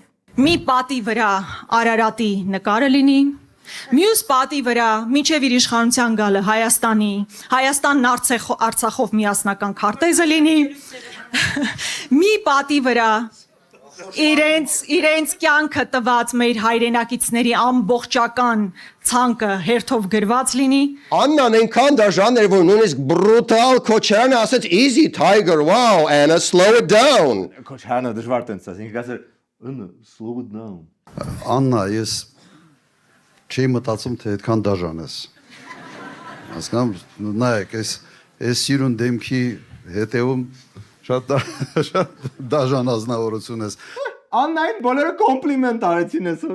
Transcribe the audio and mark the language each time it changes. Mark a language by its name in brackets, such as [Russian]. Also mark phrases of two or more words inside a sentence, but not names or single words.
[Armenian] մի պատի վրա Արարատի նկարը լինի, մյուս պատի վրա մինչև իր իշխանության գալը Հայաստանն Արցախով միասնական քարտեզը լինի, մի պատի վրա իրենց կյանքը տված մեր հայրենակիցների ամբողջական ցանկը հերթով գրված լինի։ Աննան այնքան դաժան էր, որ նույնիսկ բրուտալ Քոչարյանը ասեց [English] easy tiger, wow, and slow it down։ [Armenian] Քոչարյանը դժվար տենց ասել, ինքը ասել, [English] slow it down։ [Armenian] Աննա, ես չի մտածում, թե այդքան դաժան ես։ Հասկանում, նայեք, այս սիրուն դեմքի հետևում շատ դաժան ազնվորություն ես։ Աննային բոլորը կոմպլիմենտ արեցին այսօր։